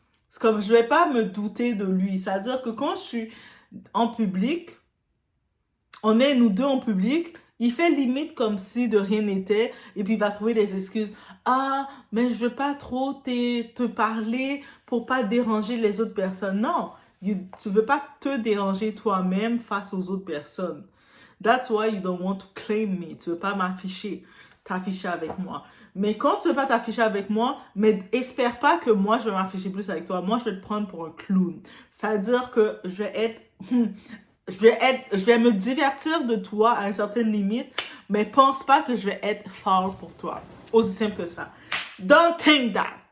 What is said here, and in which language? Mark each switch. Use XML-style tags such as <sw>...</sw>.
<fr>C'est comme, je vais pas me douter de lui. C'est-à-dire que quand je suis en public, on est nous deux en public, il fait limite comme si de rien n'était, et puis il va trouver des excuses. Ah, mais je veux pas trop te parler pour pas déranger les autres personnes. Non, tu veux pas te déranger toi-même face aux autres personnes.</fr> <en>That's why you don't want to claim me.</en> <fr>Tu veux pas t'afficher avec moi. Mais quand tu veux pas t'afficher avec moi, mais espère pas que moi je vais m'afficher plus avec toi. Moi, je vais te prendre pour un clown. C'est-à-dire que je vais être je vais me divertir de toi à une certaine limite, mais pense pas que je vais être folle pour toi. Aussi simple que ça.</fr> <en>Don't think that.</en>